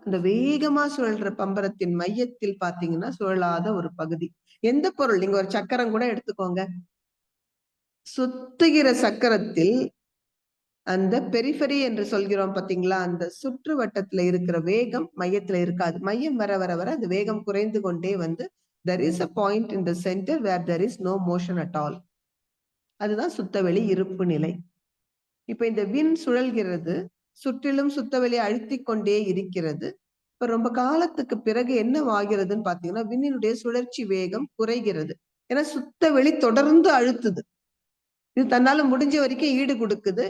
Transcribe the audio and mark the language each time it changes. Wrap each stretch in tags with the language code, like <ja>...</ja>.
<ta>அந்த வேகமா சுழல்ற பம்பரத்தின் மையத்தில் பாத்தீங்கன்னா சுழலாத ஒரு பகுதி. எந்த பொருள், நீங்க ஒரு சக்கரம் கூட எடுத்துக்கோங்க, சுத்துகிற சக்கரத்தில் அந்த பெரிஃபெரி என்று சொல்கிறோம் பாத்தீங்களா, அந்த சுற்று வட்டத்துல இருக்கிற வேகம் மையத்துல இருக்காது. மையம் வர வர வர அந்த வேகம் குறைந்து கொண்டே வந்து</ta> <en>there is a point in the center where there is no motion at all.</en> <ta>அதுதான் சுத்தவெளி இருப்பு நிலை. இப்ப இந்த விண் சுழல்கிறது, சுற்றிலும் சுத்தவெளி அழுத்தி கொண்டே இருக்கிறது. இப்ப ரொம்ப காலத்துக்கு பிறகு என்ன ஆகிறதுன்னு பாத்தீங்கன்னா விண்ணினுடைய சுழற்சி வேகம் குறைகிறது. ஏன்னா சுத்தவெளி தொடர்ந்து அழுத்துது. இது தன்னால முடிஞ்ச வரைக்கும் ஈடு கொடுக்குது.</ta>